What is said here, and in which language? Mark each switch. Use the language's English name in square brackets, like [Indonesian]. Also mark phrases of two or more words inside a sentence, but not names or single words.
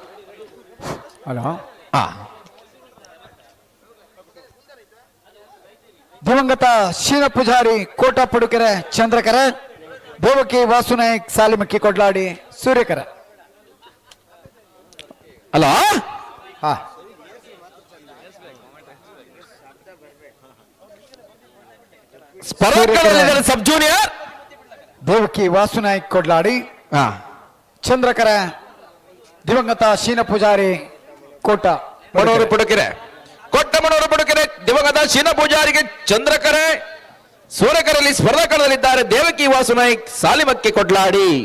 [Kannada] ದಿವಂಗತ ಶೀನ ಪೂಜಾರಿ ಕೋಟ ಪಡುಕೆರೆ ಚಂದ್ರಕರ, ದೇವಕಿ ವಾಸುನಾಯಕ್ ಸಾಲಿಮಕ್ಕಿ ಕೊಡ್ಲಾಡಿ ಸೂರ್ಯಕರ. ಅಲ್ಲ ಸ್ಪರ್ಧೆಗಳಲ್ಲಿ [English] sub junior [Kannada] ದೇವಕಿ ವಾಸುನಾಯಕ್ ಕೊಡ್ಲಾಡಿ ಚಂದ್ರಕರ, ದಿವಂಗತ ಶೀನ ಪೂಜಾರಿ ಕೋಟ ಮನೋರು ಪುಡುಕೆರೆ, ಕೊಟ್ಟ ಮನೋರು ಪುಡುಕೆರೆ, ದಿವಂಗತ ಶೀನ ಪೂಜಾರಿಗೆ ಚಂದ್ರಕರೆ. ಸೂರ್ಯಕರಲ್ಲಿ ಸ್ಪರ್ಧಕರಲ್ಲಿದ್ದಾರೆ ದೇವಕಿ ವಾಸುನಾಯಕ್ ಸಾಲಿಮಕ್ಕಿ ಕೊಡ್ಲಾಡಿ.